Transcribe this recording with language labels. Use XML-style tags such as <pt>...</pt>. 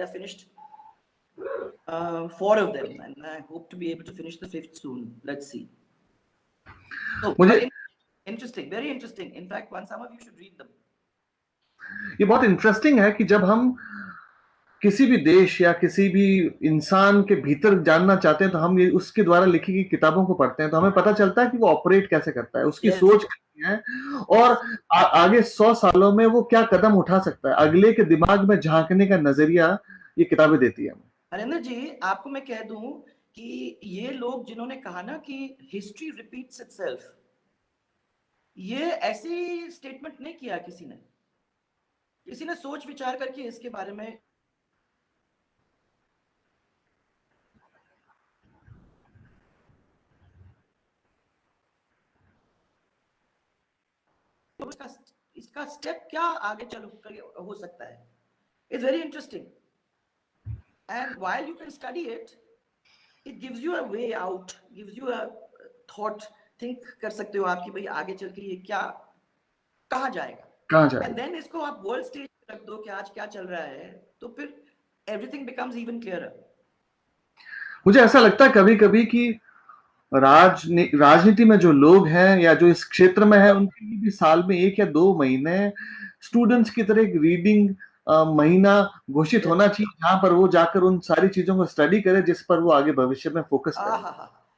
<en>I finished four of them, and I hope to be able to finish the fifth soon. Let's see. So,</en> <hi>मुझे</hi> <en>interesting, very interesting. In fact, some of you should read them.</en> <hi>ये बहुत interesting है कि जब हम किसी भी देश या किसी भी इंसान के भीतर जानना चाहते हैं तो हम ये उसके द्वारा लिखी गई किताबों को पढ़ते हैं तो हमें पता चलता है कि वो ऑपरेट कैसे करता है, उसकी</hi> <en>Yes.</en> <hi>सोच कैसी है और आगे 100 सालों में वो क्या कदम उठा सकता है, अगले के दिमाग में झांकने का नजरिया ये किताबें देती है हमें। हरेंद्र जी, आपको मैं कह दूं कि ये लोग जिन्होंने कहा ना कि</hi> <en>history repeats itself,</en> <hi>ये ऐसी स्टेटमेंट नहीं किया किसी ने सोच विचार करके इसके बारे में तो इसका स्टेप क्या आगे चल हो सकता है.</hi> <en>It's very interesting, and while you can study it, it gives you a way out, gives you a thought.</en> <hi>think कर सकते हो आप कि भाई आगे चल के ये क्या कहाँ जाएगा,</hi> <en>and then</en> <hi>इसको आप वर्ल्ड स्टेज पे रख दो कि आज क्या चल रहा है, तो फिर</hi> <en>everything becomes even clearer.</en> <hi>मुझे ऐसा लगता है कभी-कभी कि राजनीति में जो लोग हैं या जो इस क्षेत्र में है उनके लिए भी साल में 1 या 2 महीने स्टूडेंट्स की तरह एक रीडिंग महीना घोषित होना चाहिए जहां पर वो जाकर उन सारी चीजों को स्टडी करे जिस पर वो आगे भविष्य में फोकस करे.</hi>